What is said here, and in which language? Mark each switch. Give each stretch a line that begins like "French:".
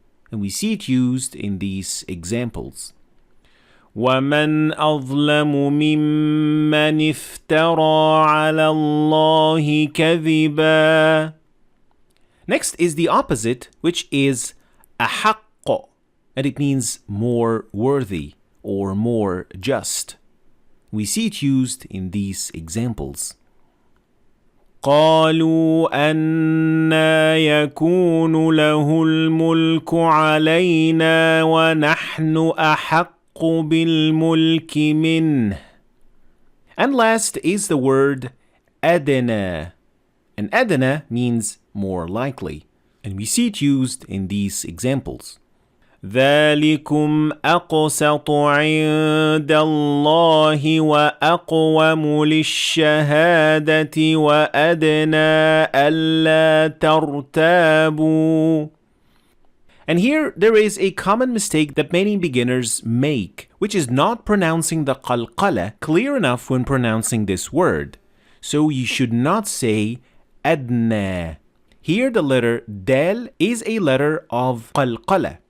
English: And we see it used in these examples.
Arabic: وَمَنْ أَظْلَمُ مِمَّنِ افْتَرَى عَلَى اللَّهِ كَذِبًا.
English: Next is the opposite, which is أحق, and it means more worthy or more just. We see it used in these examples.
Arabic: قالوا أنا يكون له الملك علينا ونحن أحق بالملك منه.
English: And last is the word أدنى. And أدنى means more likely. And we see it used in these examples.
Arabic: ذلكم أقسط عند الله وأقوم للشهادة وأدنى ألا ترتابوا.
English: And here there is a common mistake that many beginners make, which is not pronouncing the qalqala clear enough when pronouncing this word. So you should not say أدنى. Here the letter dal is a letter of qalqala.